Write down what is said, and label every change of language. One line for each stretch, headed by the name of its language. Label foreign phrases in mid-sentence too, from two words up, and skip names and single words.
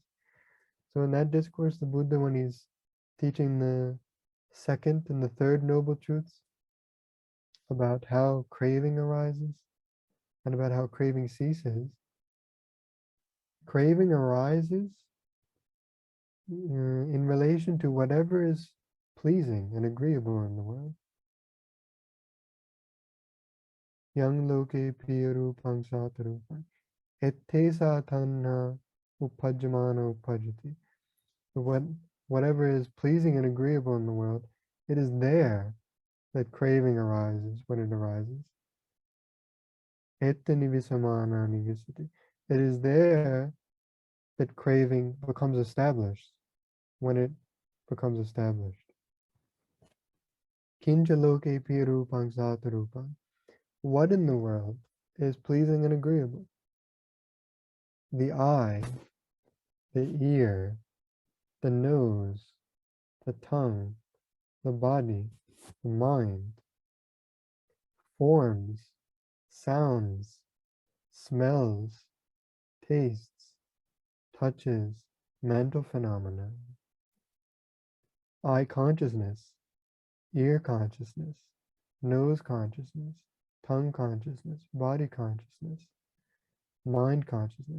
English: So in that discourse, the Buddha, when he's teaching the second and the third noble truths about how craving arises and about how craving ceases, craving arises in relation to whatever is pleasing and agreeable in the world.
Pali: Yang loke piyarupang satarupang ettesa tanha upajjamana upajjati.
English: Whatever is pleasing and agreeable in the world, it is there that craving arises when it arises.
Pali: Etta nivisamana nivisati.
English: It is there that craving becomes established when it becomes established.
Pali: Kinja loke piyarupang satarupang.
English: What in the world is pleasing and agreeable? The eye, the ear, the nose, the tongue, the body, the mind, forms, sounds, smells, tastes, touches, mental phenomena, eye consciousness, ear consciousness, nose consciousness, tongue consciousness, body consciousness, mind consciousness.